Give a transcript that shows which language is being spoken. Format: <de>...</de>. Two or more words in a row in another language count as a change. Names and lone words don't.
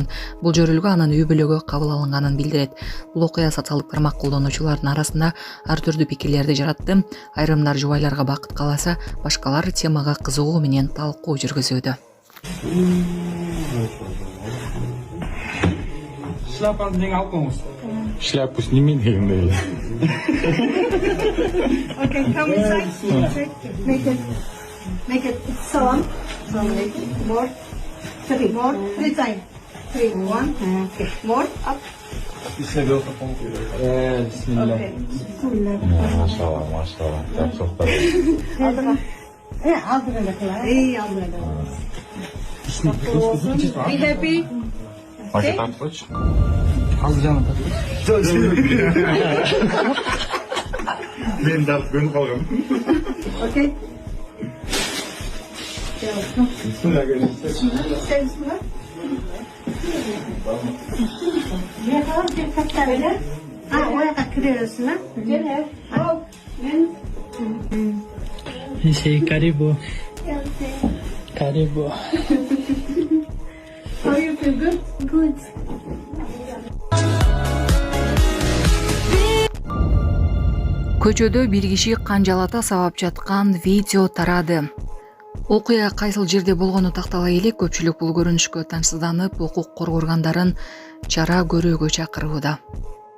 <ky>Бул жөрүлгө анын үй бүлөгө кабыл алынганын билдирет. Бул окуя социалдык тармак колдонуучулардын арасында ар түрдүү пикирлерди жаратты. Айрымдар жубайларга бакыт кааласа, башкалар темага кызыгуу менен талкуу жүргүзүүдө. Шляпаны неге алып коңуз?</ky> <ru>Шляпу сними</ru> <ky>дегендей.</ky> <en>Okay, come inside. Make it salam. More. Three times. 3, 1. Okay. More. Up. Bismillah.</en> <tr>Maşallah. Çok da.</tr> <en>Be happy.</en> <tr>Paket atmış. Al canım. Ben de atıp kaldım.</tr> <en>Okay.</en> <tr>Bismillah gelin. Bismillah. Oraya kırıyorsun ha?</tr> <sw>Karibu. Karibu.</sw> <en>How you feel good? Good.</en> <ky>Көчөдө бир киши канжалата сабап жаткан видео тарады. Окуя кайсыл жерде болгону тактала элек, көпчүлүк бул көрүнүшкө таңсызданып, укук коргоо органдарын чара көрүүгө чакырууда.</ky>